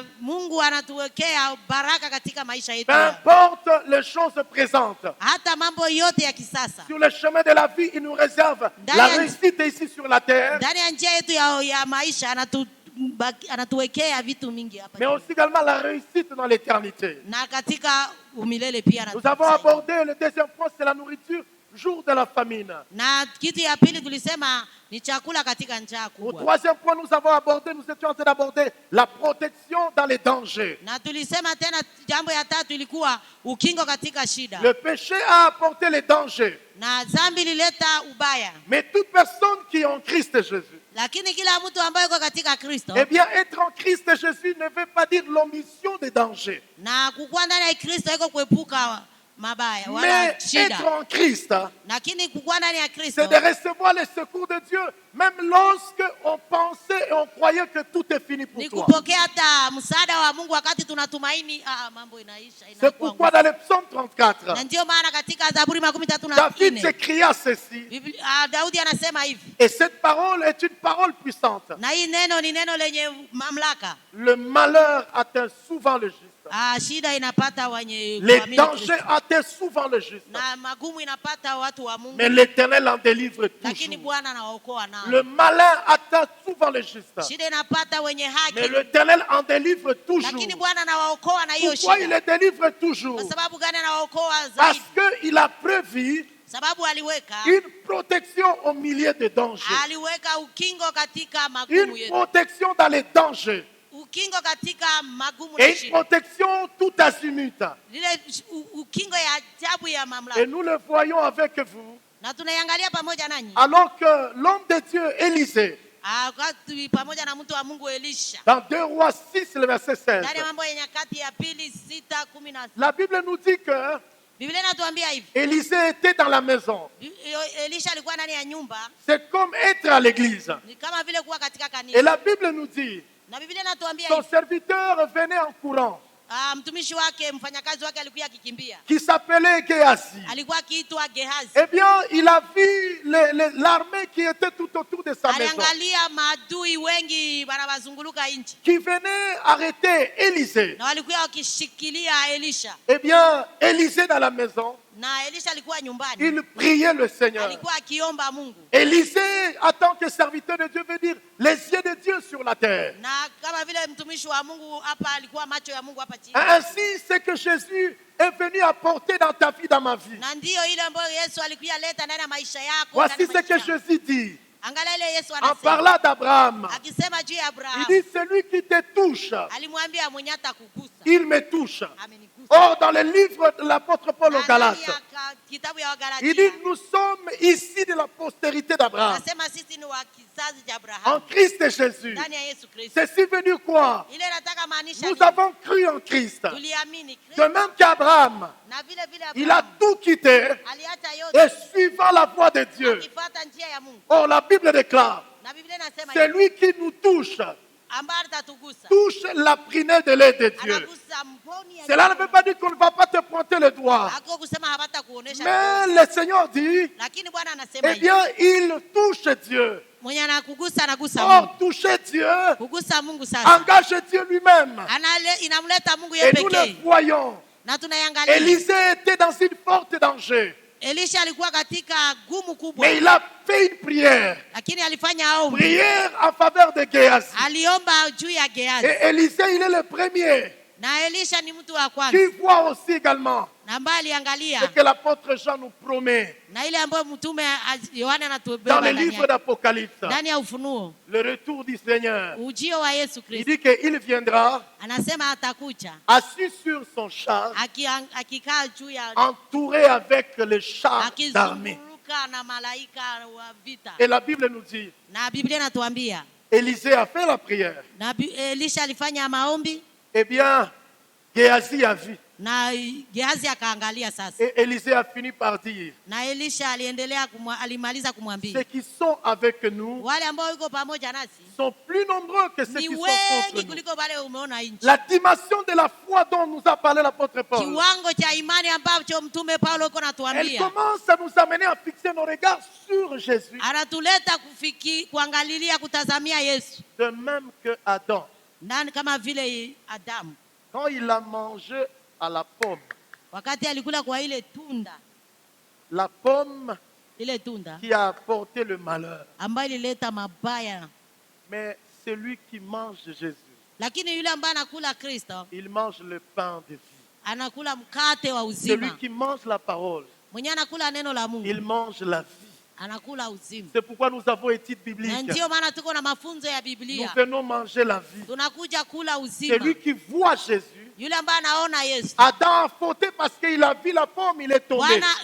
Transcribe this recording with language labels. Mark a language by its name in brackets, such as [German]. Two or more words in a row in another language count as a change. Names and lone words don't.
[French] Peu importe les choses présentes, sur le chemin de la vie, il nous réserve la réussite ici sur la terre, mais aussi également la réussite dans l'éternité. Nous avons abordé le deuxième point, c'est la nourriture jour de la famine. [Swahili] Na kitu ya pili tulisema ni chakula katika njaa [French] Au [Swahili] kubwa. [French] troisième point, nous étions en train d'aborder la protection dans les dangers. [Swahili] Na tulisema tena jambo ya tatu ilikuwa ukingo katika shida. [French] Le péché a apporté les dangers. [Swahili] Na dhambi ilileta ubaya. [French] Mais toute personne qui est en Christ Jésus, [Swahili] Lakini kila mtu ambaye yuko katika Kristo, [French] eh bien, être en Christ Jésus ne veut pas dire l'omission des dangers. [Swahili] na kukuwa ndani ya Kristo iko kuepuka mabaya wala [French] Mais [Swahili] shida. [French] être en Christ, [Swahili] Lakini kukuwa ndani ya Kristo [French] c'est de recevoir les secours de Dieu, même lorsque on pensait et on croyait que tout est fini pour [Swahili] ni [French] toi. [Swahili] kupokea hata msaada wa Mungu wakati tunatumaini mambo inaisha. [French] C'est pourquoi dans le psaume 34, [Swahili] Na ndio maana katika Zaburi [French] David [Swahili] 34 [French] s'écria ceci. [Swahili] Daudi anasema hivi. [French] Et cette parole est une parole puissante. [Swahili] Na hii neno ni neno lenye mamlaka. [French] Le malheur atteint souvent le juste. [Swahili] Shida inapata wenye [French] Les [Swahili] kuamini [French] dangers [Swahili] Kristo. [French] atteignent souvent le juste. [Swahili] Na magumu inapata watu wa Mungu. [French] Mais l'Éternel en délivre [Swahili] Lakini [French] toujours. [Swahili] Bwana anawaokoa nao. [French] Le malin atteint souvent le juste. [Swahili] Shida inapata wenye haki. [French] Mais l'Éternel en délivre toujours. [Swahili] Lakini Bwana anawaokoa na hiyo [French] Pourquoi il [Swahili] shida. [French] les délivre toujours? [Swahili] Kwa sababu gani anawaokoa [French] Parce [Swahili] zaidi? [French] qu'il a prévu [Swahili] Sababu aliweka [French] une protection au milieu des dangers. [Swahili] aliweka ukingo katika magumu [French] Une [Swahili] yetu. [French] protection dans les dangers. [Swahili] Ukingo katika magumu na [French] Et une [Swahili] shida. [French] protection tout azimut. [Swahili] Lile ukingo ya ajabu ya [French] Et [Swahili] mamlaka. [French] nous le voyons avec vous. [Swahili] Na tunaiangalia pamoja nanyi. [French] Alors que l'homme de Dieu, Élisée, [Swahili] Wakati pamoja na mtu wa Mungu Elisha. [French] dans 2 Rois 6, le verset 16, [Swahili] Ndani ya Mambo ya Nyakati ya pili 6:16. [French] la Bible nous dit que [Swahili] Biblia inatuambia hivi. [French] Élisée était dans la maison. [Swahili] Elisha alikuwa ndani ya nyumba. [French] C'est comme être à l'église. [Swahili] Ni kama vile kuwa katika [French] Et [Swahili] kanisa. [French] la Bible nous dit, [Swahili] Na Biblia inatuambia [French] son [Swahili] hivi. [French] serviteur venait en courant, [Swahili] Mtumishi wake, mfanyakazi wake alikuwa akikimbia. [French] qui s'appelait Géasi. [Swahili] Alikuwa akiitwa Gehazi. [French] Eh bien, il a vu l'armée qui était tout autour de sa maison, [Swahili] Aliangalia maadui wengi wanawazunguluka nchi. [French] qui venait arrêter Élisée. [Swahili] Na walikuwa wakishikilia Elisha. [French] Eh bien, Élisée dans la maison, [Swahili] Na Elisha alikuwa nyumbani. [French] il priait le Seigneur. [Swahili] Alikuwa akiomba Mungu. [French] Élisée, en tant que serviteur de Dieu, veut dire les yeux de Dieu sur la terre. [Swahili] Na kama vile mtumishi wa Mungu hapa alikuwa macho ya Mungu hapa chini. [French] Ainsi, c'est que Jésus est venu apporter dans ta vie, dans ma vie. [Swahili] Na ndio ile ambayo Yesu alikuwa leta ndani ya maisha yako. [French] Voici ce que Jésus dit [Swahili] Angalia ile Yesu [French] en [Swahili] anasema. [French] parlant d'Abraham. [Swahili] Akisema juu ya [French] Il [Swahili] Abraham. [French] dit, celui qui te touche, [Swahili] Alimwambia mwenye atakugusa. [French] il me touche. [Swahili] Amenigusa. [French] Or, dans le livre de l'apôtre Paul aux Galates, [Swahili] Kitabu ya Wagalatia. [French] il dit, nous sommes ici de la postérité d'Abraham. [Swahili] Anasema sisi ni wa kizazi cha [French] En [Swahili] Abraham. [French] Christ Jésus. [Swahili] Ndani ya Yesu Kristo. [French] C'est venu quoi? [Swahili] Ile nataka maanisha [French] Nous [Swahili] nini? [French] avons cru en Christ. [Swahili] Tuliamini [French] De [Swahili] Kristo. [French] même qu'Abraham, [Swahili] Na vile vile [French] il a [Swahili] Abraham [French] tout quitté [Swahili] aliacha [French] et [Swahili] yote [French] suivant la voie de Dieu. [Swahili] akifuata njia ya Mungu. [French] Or, la Bible déclare, [Swahili] Na Biblia inasema [French] c'est [Swahili] hivi, [French] lui qui nous touche, [Swahili] ambaye atatugusa. [French] touche la prunelle de l'œil de Dieu. [Swahili] Anagusa mboni ya [French] Cela ne veut pas dire qu'on ne va pas te pointer le doigt. [Swahili] Hako kusema hapata kuonesha. [French] Mais le Seigneur dit, [Swahili] Lakini Bwana anasema [French] eh [Swahili] hivi. [French] bien, il touche Dieu. [Swahili] Mwenye anakugusa anagusa [French] Or, [Swahili] Mungu. [French] toucher Dieu [Swahili] Kugusa Mungu sasa. [French] engage Dieu lui-même. [Swahili] Inamleta Mungu yeye [French] Et nous le [Swahili] pekee. [French] voyons. [Swahili] Na tunaiangalia. [French] Élisée était dans une forte danger. [Swahili] Elisha alikuwa katika gumu kubwa. [French] Mais il a fait une prière. [Swahili] Lakini alifanya ombi. [French] Prière en faveur de Géasi. [Swahili] Aliomba juu ya Gehazi. [French] Et Élisée, il est le premier [Swahili] Na Elisha ni mtu wa [French] qui [Swahili] kwanza. [French] voit aussi également [Swahili] Na ambaye aliangalia. [French] ce que l'apôtre Jean nous promet [Swahili] Na ile ambayo mtume Yohana [French] dans [Swahili] anatubeba [French] le [Swahili] ndani [French] livre [Swahili] yake. [French] d'Apocalypse. [Swahili] Ndani ya Ufunuo. [French] Le retour du Seigneur. [Swahili] Ujio wa Yesu [French] Il [Swahili] Kristo. [French] dit qu'il viendra [Swahili] Anasema atakuja. [French] assis sur son char, [Swahili] Akikaa juu ya [French] entouré avec les chars d'armée. [Swahili] akizunguruka na malaika wa vita. [French] Et la Bible nous dit, [Swahili] Na Biblia inatuambia. [French] Élisée a fait la prière. [Swahili] Na Elisha alifanya maombi. [French] Eh bien, Géasi a vu. [Swahili] Na Gehazi akaangalia sasa. [French] Et Élisée a fini par dire, [Swahili] Na Elisha aliendelea alimaliza kumwambia. [French] ceux qui sont avec nous [Swahili] Wale ambao yuko pamoja nasi [French] sont plus nombreux que ceux [Swahili] ni [French] qui sont contre [Swahili] wengi [French] nous. [Swahili] kuliko wale umeona nje. [French] La dimension de la foi dont nous a parlé l'apôtre Paul, [Swahili] Kiwango cha imani ambacho mtume Paulo yuko [French] elle [Swahili] anatuambia. [French] commence à nous amener à fixer nos regards sur Jésus. [Swahili] Anatuleta kuangalilia kutazamia Yesu. [French] De même que Adam, [Swahili] Nani kama vile Adamu. [French] quand il a mangé à la pomme, [Swahili] Wakati alikula kwa ile tunda. [French] la pomme [Swahili] Ile tunda. [French] qui a apporté le malheur. [Swahili] Ambayo ilileta mabaya. [French] Mais celui qui mange Jésus, [Swahili] Lakini yule ambaye anakula Kristo. [French] il mange le pain de vie. [Swahili] Anakula mkate wa uzima. [French] Celui qui mange la parole, il mange la vie. C'est pourquoi nous avons étude biblique. Nous venons manger la vie. C'est lui qui voit Jésus. Adam a fauté parce qu'il a vu la pomme, il est tombé.